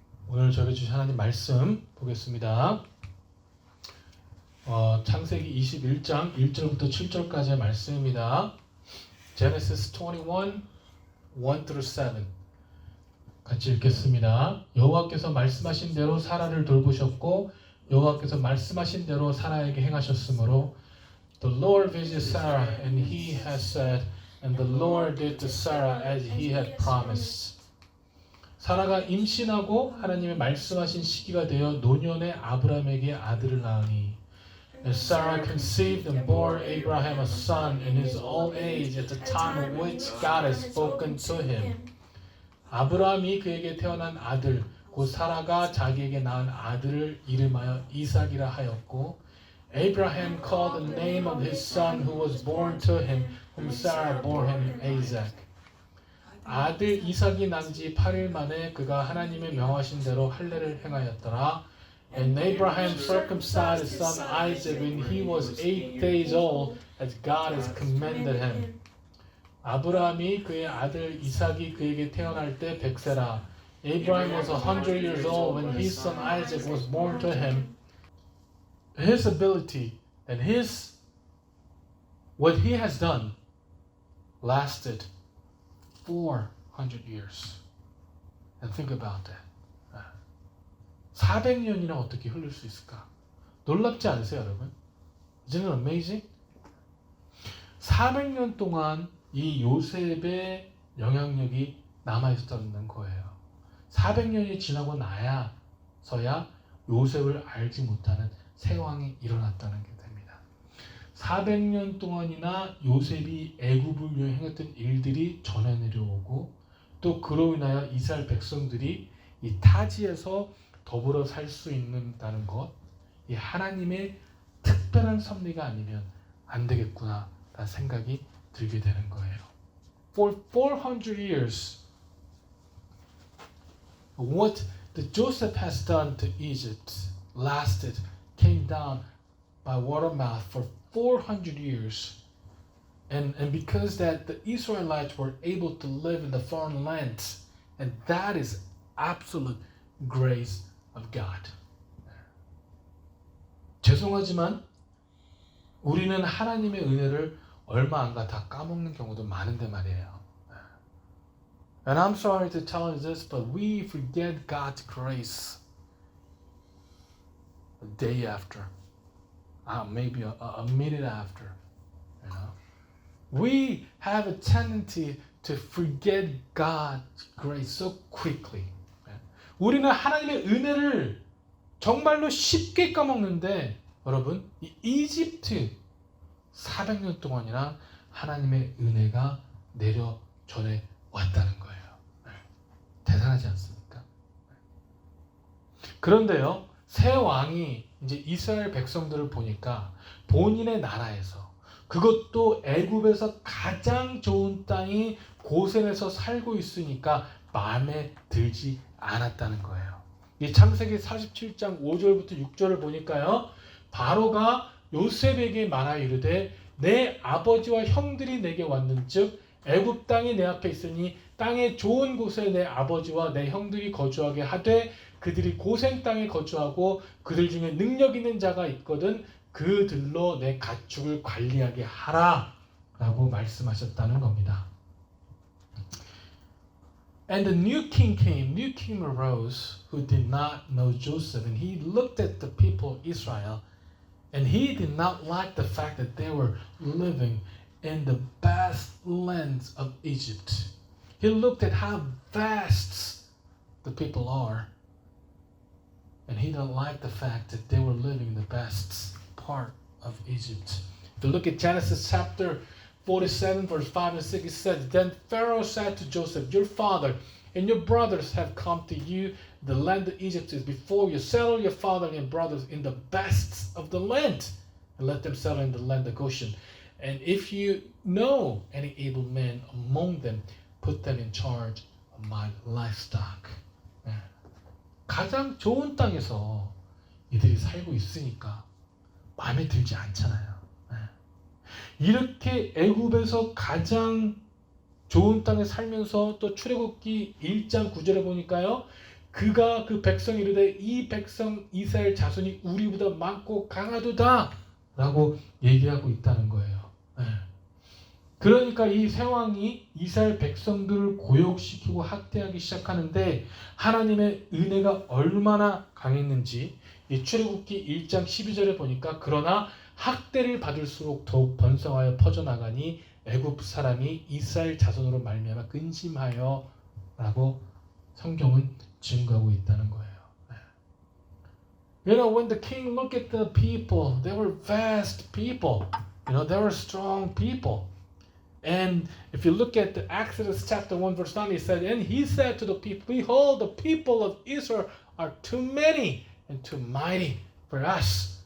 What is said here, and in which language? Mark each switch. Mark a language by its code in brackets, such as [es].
[ko] 오늘 저에게 주신 하나님 말씀 보겠습니다. 창세기 21장 1절부터 7절까지의 말씀입니다. Genesis 21, 1-7 같이 읽겠습니다. 여호와께서 말씀하신 대로 사라를 돌보셨고 여호와께서 말씀하신 대로 사라에게 행하셨으므로 [en] The Lord visited Sarah and he has said, and the Lord did to Sarah as he had promised. [ko] 사라가 임신하고 하나님의 말씀하신 시기가 되어 노년의 아브라함에게 아들을 낳으니 [en] And Sarah conceived and bore Abraham a son in his old age at the time of which God had spoken to him. [ko] 아브라함이 그에게 태어난 아들 곧 사라가 자기에게 낳은 아들을 이름하여 이삭이라 하였고 [en] Abraham called the name of his son who was born to him whom Sarah bore him Isaac. [ko] 아들 이삭이 난 지 8일 만에 그가 하나님의 명하신 대로 할례를 행하였더라. [en] And Abraham circumcised his son Isaac when he was 8 days old as God has commanded him. [ko] 아브라함이 그의 아들 이삭이 그에게 태어날 때 100세라. [en] Abraham was 100 years old when his son Isaac was born to him. His ability and what he has done lasted 400 years. And think about that. [ko] 400년이나 어떻게 흘릴 수 있을까? 놀랍지 않으세요, 여러분? [en] Isn't it amazing? [ko] 400년 동안 이 요셉의 영향력이 남아있었다는 거예요. 400년이 지나고 나야서야 요셉을 알지 못하는 새 왕이 일어났다는 게 됩니다. 400년 동안이나 요셉이 애굽을 위해 행했던 일들이 전해 내려오고 또 그로 인하여 이스라엘 백성들이 이 타지에서 더불어 살 수 있는다는 것, 이 하나님의 특별한 섭리가 아니면 안 되겠구나 라는 생각이 들게 되는 거예요. [en] For 400 years, what the Joseph has done to Egypt came down by word of mouth for 400 years. And because that the Israelites were able to live in the foreign lands, and that is absolute grace of God. [ko] 죄송하지만 우리는 하나님의 은혜를 얼마 안 가 다 까먹는 경우도 많은데 말이에요. [en] And I'm sorry to tell you this, but we forget God's grace a day after, maybe a minute after. You know, we have a tendency to forget God's grace so quickly. [ko] 우리는 하나님의 은혜를 정말로 쉽게 까먹는데 여러분, 이 이집트 400년 동안이나 하나님의 은혜가 내려 전해 왔다는 거예요. 대단하지 않습니까? 그런데요, 새 왕이 이제 이스라엘 백성들을 보니까 본인의 나라에서 그것도 애굽에서 가장 좋은 땅이 고센에서 살고 있으니까 마음에 들지 않았다는 거예요. 이 창세기 47장 5절부터 6절을 보니까요, 바로가 요셉에게 말하여 이르되 내 아버지와 형들이 내게 왔는즉 애굽 땅이 내 앞에 있으니 땅의 좋은 곳에 내 아버지와 내 형들이 거주하게 하되 그들이 고센 땅에 거주하고 그들 중에 능력 있는 자가 있거든 그들로 내 가축을 관리하게 하라 라고 말씀하셨다는 겁니다. [en] And the new king arose who did not know Joseph, and he looked at the people of Israel, and he did not like the fact that they were living in the best lands of Egypt. He looked at how vast the people are, and he didn't like the fact that they were living in the best part of Egypt. If you look at Genesis chapter 47 verse 5 and 6, it says, Then Pharaoh said to Joseph, Your father and your brothers have come to you. The land of Egypt is before you. Settle your father and your brothers in the best of the land, and let them settle in the land of Goshen. And if you know any able men among them, put them in charge of my livestock. [ko] 가장 좋은 땅에서 이들이 살고 있으니까 마음에 들지 않잖아요. 이렇게 애굽에서 가장 좋은 땅에 살면서 또 출애굽기 1장 9절에 보니까요, 그가 그 백성이 이르되 이 백성 이스라엘 자손이 우리보다 많고 강하도다 라고 얘기하고 있다는 거예요. 네. 그러니까 이 세왕이 이스라엘 백성들을 고욕시키고 학대하기 시작하는데 하나님의 은혜가 얼마나 강했는지 이 출애굽기 1장 12절에 보니까 그러나 학대를 받을수록 더욱 번성하여 퍼져나가니 애굽 사람이 이스라엘 자손으로 말미암아 근심하여 라고 성경은 증거하고 있다는 거예요. [en] You know, when the king looked at the people, they were vast people. You know, they were strong people. And if you look at the Exodus chapter 1 verse 9, it said, and he said to the people, behold, the people of Israel are too many and too mighty for us.